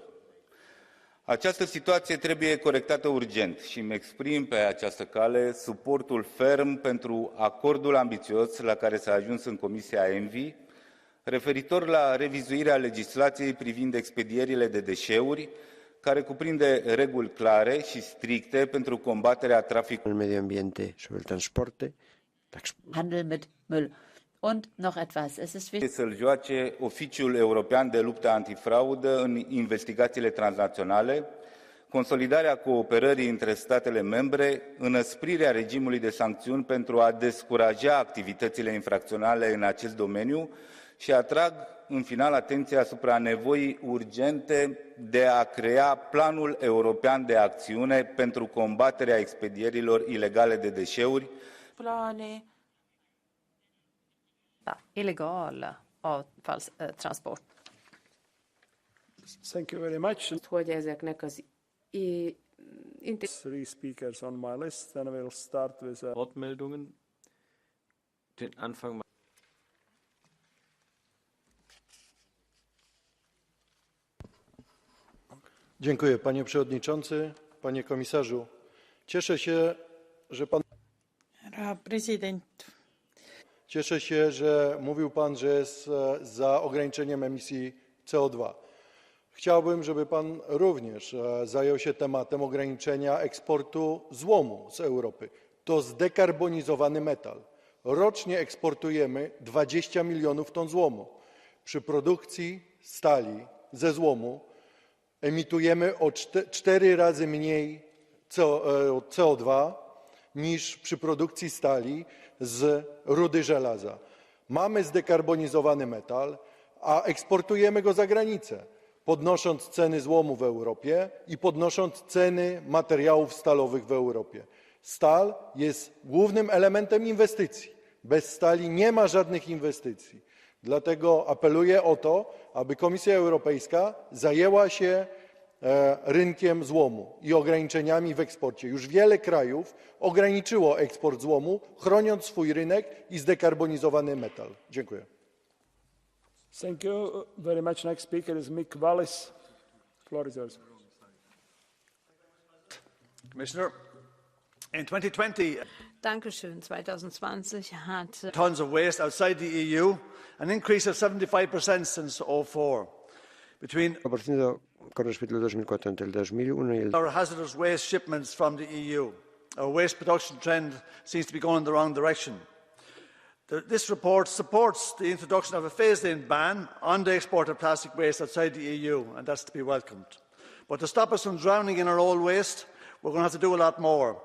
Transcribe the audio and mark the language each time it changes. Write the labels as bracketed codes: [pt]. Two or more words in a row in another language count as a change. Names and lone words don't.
[ro] Această situație trebuie corectată urgent și îmi exprim pe această cale suportul ferm pentru acordul ambițios la care s-a ajuns în Comisia ENVI, referitor la revizuirea legislației privind expedierile de deșeuri, care cuprinde reguli clare și stricte pentru combaterea traficului. [es] El medio ambiente sobre el transporte, [de] Handel mit Müll. Und noch etwas, es ist wichtig, [ro] să-l joace Oficiul European de Luptă Antifraudă în investigațiile transnaționale, consolidarea cooperării între statele membre, înăsprirea regimului de sancțiuni pentru a descuraja activitățile infracționale în acest domeniu și atrag în final atenția asupra nevoii urgente de a crea Planul European de Acțiune pentru combaterea expedierilor ilegale de deșeuri. [sv] Illegal avfallstransport. [en] Thank you very much. [hu] Hogy ezeknek az [en] Three speakers on my list, and we'll start with [de] Wortmeldungen. Den Anfang. [pl] Dziękuję, panie przewodniczący, panie komisarzu. Cieszę się, że pan Cieszę się, że mówił pan, że jest za ograniczeniem emisji CO2. Chciałbym, żeby pan również zajął się tematem ograniczenia eksportu złomu z Europy. To zdekarbonizowany metal. Rocznie eksportujemy 20 milionów ton złomu. Przy produkcji stali ze złomu emitujemy o 4 razy mniej CO2 niż przy produkcji stali z rudy żelaza. Mamy zdekarbonizowany metal, a eksportujemy go za granicę, podnosząc ceny złomu w Europie i podnosząc ceny materiałów stalowych w Europie. Stal jest głównym elementem inwestycji. Bez stali nie ma żadnych inwestycji. Dlatego apeluję o to, aby Komisja Europejska zajęła się rynkiem złomu i ograniczeniami w eksporcie. Już wiele krajów ograniczyło eksport złomu, chroniąc swój rynek i zdekarbonizowany metal. Dziękuję. [en] Thank you very much. Next speaker is Mick Wallis. Floor is yours. Commissioner, in 2020, [de] Dankeschön. 2020 hat [en] tons of waste outside the EU, an increase of 75% since 2004. Between [es] con respecto al 2004 entre el 2001 y el [en] our hazardous waste shipments from the EU. Our waste production trend seems to be going in the wrong direction. This report supports the introduction of a phased-in ban on the export of plastic waste outside the EU, and that's to be welcomed. But to stop us from drowning in our old waste, we're going to have to do a lot more.